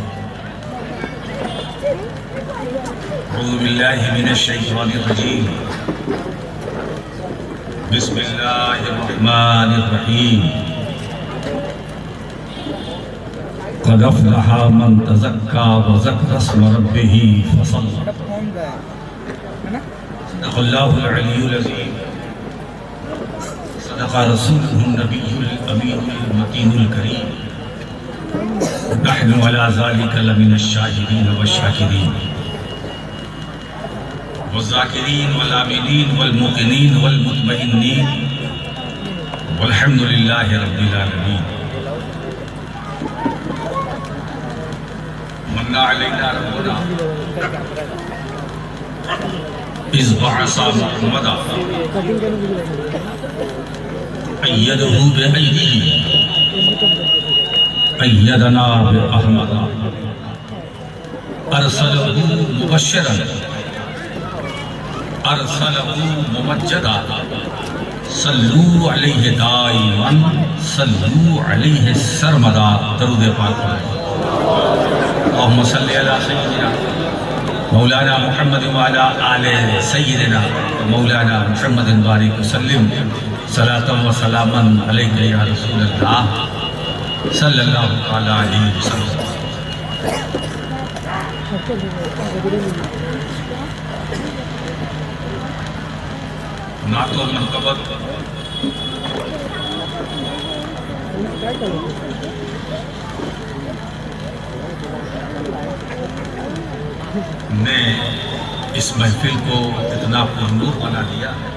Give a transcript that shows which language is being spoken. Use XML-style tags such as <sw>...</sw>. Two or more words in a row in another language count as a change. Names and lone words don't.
<ar>أعوذ بالله من الشيطان الرجيم بسم الله الرحمن الرحيم قد أفلح من تزكى وذكر اسم ربه فصلى صدق الله العلي العظيم صدق رسوله النبي الأمين المتين الكريم نحن على ذلك لمن الشاهدين والشاكرين والذاكرين والآمنين والموقنين والمطمئنين والحمد لله رب العالمين. من علينا ربنا إذ بعث محمدا أيده بأياديه أيدنا بأحمدا أرسله مبشرا أرسله ممجدا صلوا عليه دائما صلوا عليه سرمدا.</ar> <hi>दरूद पाक</hi> <ar>اللهم صل على سيدنا مولانا محمد وعلى آل سيدنا مولانا محمد بارك وسلم صلاة وسلاما عليك يا رسول الله صلى الله تعالى عليه وسلم.</ar> <hi>नातो मनकबत ने इस महफिल को इतना पुरनूर बना दिया।</hi>